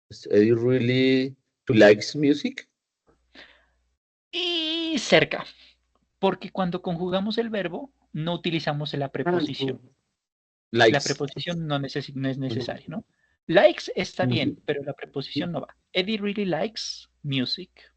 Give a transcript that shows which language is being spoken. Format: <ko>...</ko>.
<en>Eddie really likes music.</en> <es>Y cerca. Porque cuando conjugamos el verbo, no utilizamos la preposición. La</es> <en>Likes.</en> <es>preposición no es necesaria, ¿no? Likes está bien, pero la preposición no va.</es> <en>Eddie really likes music.</en>